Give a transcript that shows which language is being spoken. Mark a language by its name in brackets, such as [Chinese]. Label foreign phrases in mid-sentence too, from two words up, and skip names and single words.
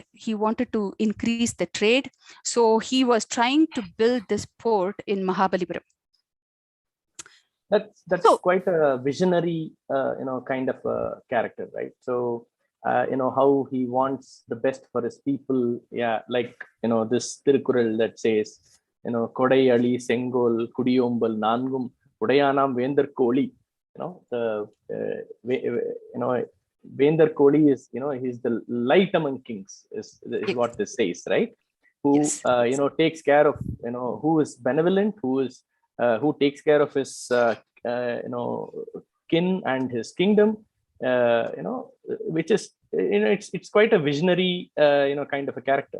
[English] He wanted to increase the trade. So he was trying to build this port in Mahabalipuram. That's quite a visionary, kind of a character, right? So, how he wants the best for his people. Yeah, like, this Tirukural that says, [Tamil] கொடை அளி, செங்கோல், குடியோம்பல், நான்கும், உடையானாம், வேந்தர் கொளி. வேந்தர் கொளி [English] is, he's the light among kings, is what this says, right? Who, takes care of, who is benevolent, who takes care of his, kin and his kingdom, which is, it's quite a visionary, kind of a character.